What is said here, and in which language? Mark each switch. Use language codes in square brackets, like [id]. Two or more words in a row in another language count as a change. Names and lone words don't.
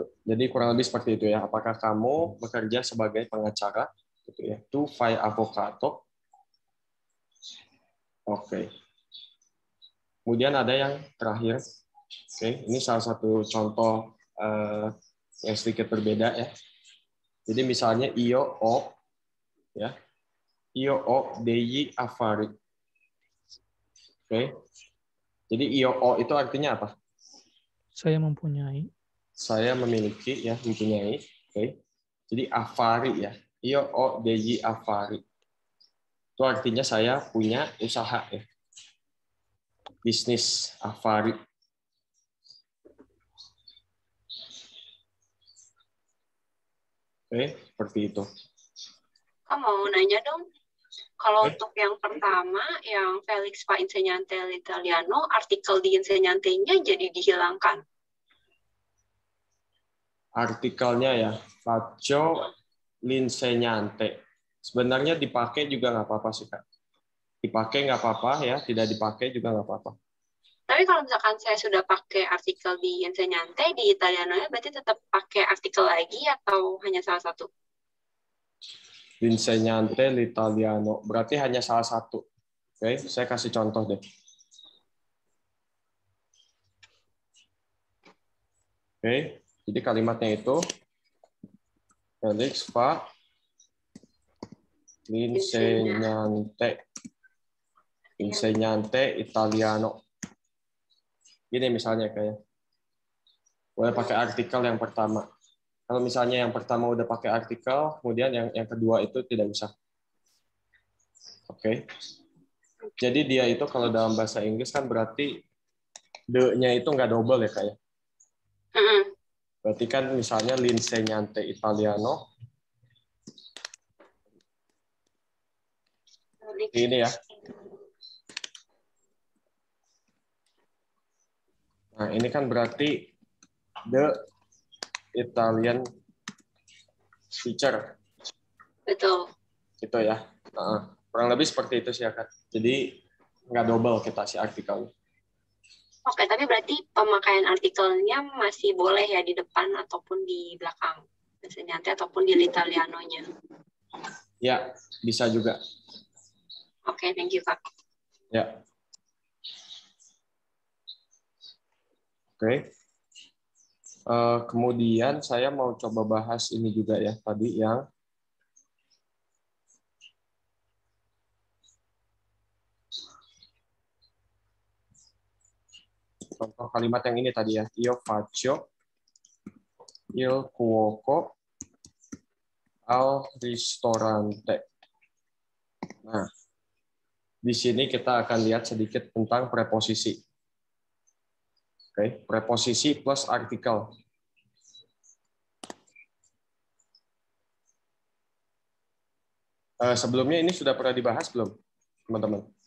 [id] Jadi kurang lebih seperti itu ya. Apakah kamu bekerja sebagai pengacara? Gitu ya. [it] Tu fai avocado. [id] Oke. Kemudian ada yang terakhir. Oke, ini salah satu contoh yang sedikit berbeda ya. Jadi misalnya [it] io o [id] ya. Io o degli affari. Oke. Jadi [it] io o [id] itu artinya apa? Saya mempunyai. Saya memiliki ya, mempunyai. Oke. Jadi affari ya. [it] Io o degli affari. [id] Itu artinya saya punya usaha ya. Bisnis affari. Oke, seperti itu. Kak mau nanya dong, kalau untuk yang pertama, yang [it] Felix fa insegnante l'italiano, [id] artikel di insegnante-nya jadi dihilangkan. Artikelnya ya, [it] faccio l'insegnante. [id] Sebenarnya dipakai juga nggak apa-apa sih, Kak. Dipakai nggak apa-apa ya, tidak dipakai juga nggak apa-apa. Tapi kalau misalkan saya sudah pakai artikel di insegnante, di Italiano-nya berarti tetap pakai artikel lagi atau hanya salah satu? [it] L'insegnante l'italiano. [id] Berarti hanya salah satu. Oke, saya kasih contoh deh. Oke, jadi kalimatnya itu [it] Felix fa l'insegnante. Insegnante italiano. [id] Gini misalnya kayak. Boleh pakai artikel yang pertama. Kalau misalnya yang pertama udah pakai artikel, kemudian yang kedua itu tidak usah. Oke. Jadi dia itu kalau dalam bahasa Inggris kan berarti the-nya itu nggak double ya, kayak. Berarti kan misalnya [it] l'insegnante italiano. [id] Ini ya. Nah, ini kan berarti [en] the Italian teacher. [id] Betul. Gitu ya. Kurang lebih seperti itu sih ya, Kak. Jadi nggak double kita si artikelnya. Oke, tapi berarti pemakaian artikelnya masih boleh ya di depan ataupun di belakang insegnante ataupun di l'italiano-nya. Ya, bisa juga. Oke, [en] thank you, [id] Kak. Ya. Oke. Kemudian saya mau coba bahas ini juga ya, tadi yang contoh kalimat yang ini tadi ya. [it] Io faccio il cuoco al ristorante. [id] Nah, di sini kita akan lihat sedikit tentang preposisi. Oke, preposisi plus artikel. Sebelumnya ini sudah pernah dibahas belum, teman-teman?